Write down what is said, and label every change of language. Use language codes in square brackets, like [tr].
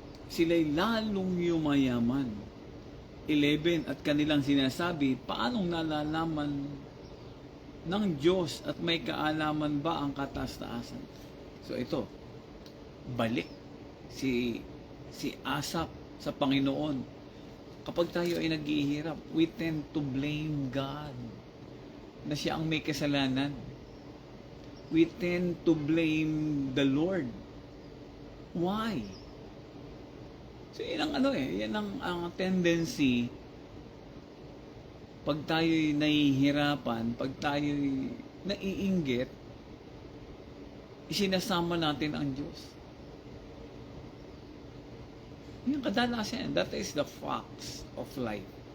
[tl] Sila'y lalong yumayaman. 11, at kanilang sinasabi, paanong nalalaman ng Diyos at may kaalaman ba ang kataas-taasan? So ito, balik si Asaph sa Panginoon. Kapag tayo ay naghihirap, [en] we tend to blame God [tl] na siya ang may kasalanan. [en] We tend to blame the Lord. Why? [tl] So, yan ang tendency pag tayo'y nahihirapan, pag tayo'y naiinggit, isinasama natin ang Diyos. Yung kadalasan, [en] that is the facts of life.